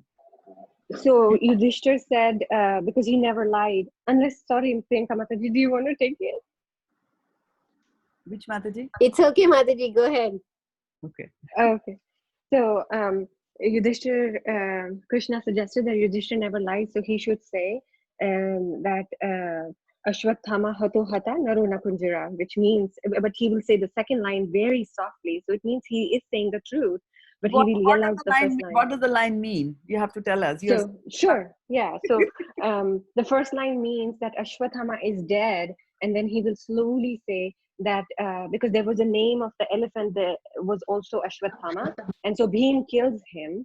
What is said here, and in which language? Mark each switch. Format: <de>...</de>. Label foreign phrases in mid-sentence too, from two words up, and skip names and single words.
<en>So Yudhishthir said, because he never lied. Unless, sorry, Priyanka Mataji, do you want to take it? Which Mataji? It's okay, Mataji, go ahead. Okay. Okay. So Yudhishthir, Krishna suggested that Yudhishthir never lied, so he should say that</en> <sa>अश्वत्थामा हतो हत नरुण कुंजर,</sa> <en>which means, but he will say the second line very softly. So it means he is saying the truth, but he will yell out the first line. What does the line mean? You have to tell us. So sure, yeah. So the first line means that Ashwathama is dead, and then he will slowly say that because there was a name of the elephant that was also Ashwathama, and so Bhim kills him.</en>